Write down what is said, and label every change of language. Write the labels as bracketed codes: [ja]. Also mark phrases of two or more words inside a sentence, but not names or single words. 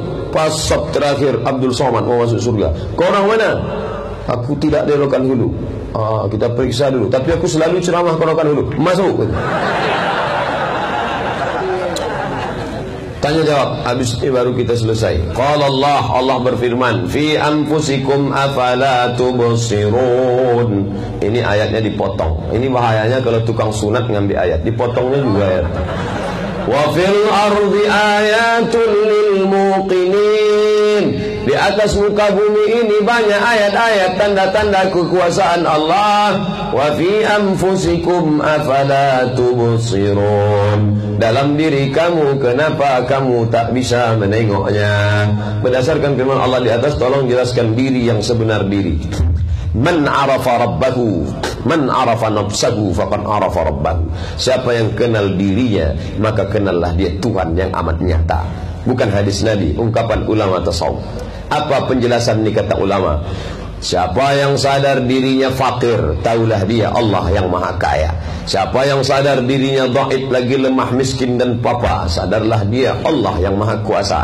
[id] Pas sab terakhir Abdul Somad mau masuk surga. Kau orang mana? Aku tidak dari Rokan Hulu. Kita periksa dulu. Tapi aku selalu ceramah ke Rokan Hulu. Masuk. Tanya jawab, habis ini baru kita selesai. Qala Allah berfirman, [ar] في أنفسكم أفلا تبصرون. [id] Ini ayatnya dipotong. Ini bahayanya kalau tukang sunat ngambil ayat, dipotongnya juga ayat. [ar] وفي الأرض آيات للموقنين. [id] Di atas muka bumi ini banyak ayat-ayat tanda-tanda kekuasaan Allah. [ar] وفي أنفسكم أفلا تبصرون. [id] Dalam diri kamu, kenapa kamu tak bisa menengoknya? Berdasarkan firman Allah di atas, tolong jelaskan diri yang sebenar diri. [ar] من عرف ربه من عرف نفسه فقد عرف ربه. [id] Siapa yang kenal dirinya, maka kenallah dia Tuhan yang amat nyata. Bukan hadis Nabi, ungkapan ulama tasawuf. Apa penjelasan ini kata ulama? Siapa yang sadar dirinya fakir, tahulah dia Allah yang maha kaya. Siapa yang sadar dirinya dhaif, lagi lemah, miskin dan papa, sadarlah dia Allah yang maha kuasa.